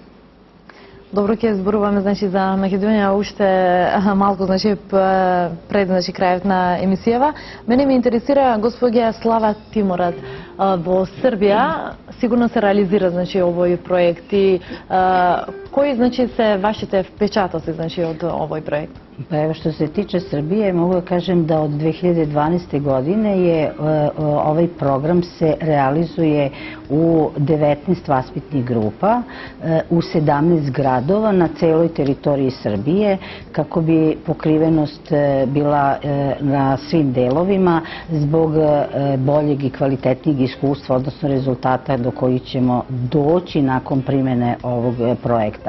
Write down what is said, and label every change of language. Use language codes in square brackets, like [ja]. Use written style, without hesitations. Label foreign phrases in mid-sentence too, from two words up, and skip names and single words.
[mk] Добро, ќе зборуваме значи за Македонија уште малку значи пред значи крајот на емисијава. Мене ме интересира господја Слава Тиморац во Србија, сигурно се реализира значи овој проект и кои значи се вашите впечатоци значи од овој проект? [sr] Pa evo, što se tiče Srbije, mogu da kažem da od 2012. godine je ovaj program se realizuje u 19 vaspitnih grupa, u 17 gradova na celoj teritoriji Srbije, kako bi pokrivenost bila na svim delovima zbog boljeg i kvalitetnijeg iskustva, odnosno rezultata do kojih ćemo doći nakon primene ovog projekta.